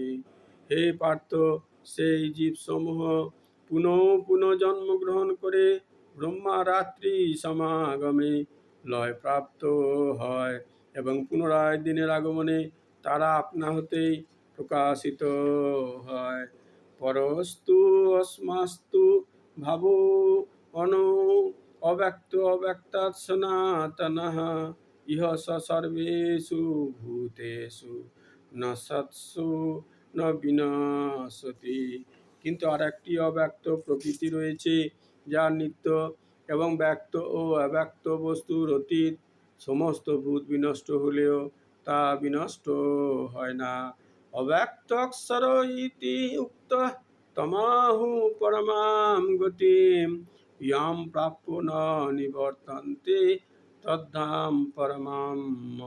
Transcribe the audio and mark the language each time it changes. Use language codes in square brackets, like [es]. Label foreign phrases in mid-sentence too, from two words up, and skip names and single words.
[bn] হে পার্থ, সেই জীবসমূহ পুনঃ পুনঃ জন্মগ্রহণ করে ব্রহ্মা রাত্রি সমাগমে লয় প্রাপ্ত হয় এবং পুনরায় দিনের আগমনে তারা আপনা হতেই প্রকাশিত হয়। [sa] পরস্তু অস্মাস্তু ভাবো অনো অব্যক্ত অব্যক্তাৎ সনাতনঃ ইহ স সর্বেষু ভূতেষু ন সৎসু ন বিনশতি। [bn] কিন্তু আর একটি অব্যক্ত প্রকৃতি রয়েছে, যার নিত্য এবং ব্যক্ত ও অব্যক্ত বস্তুর অতীত। সমস্ত ভূত বিনষ্ট হলেও তা বিনষ্ট হয় না। [sa] অব্যক্তক্ষর ইতি উক্ত তমাহু পরমাম গতিম ইয়াম প্রাপ্য ন নিবর্তন্তে তদ্ধাম পরমাম মম।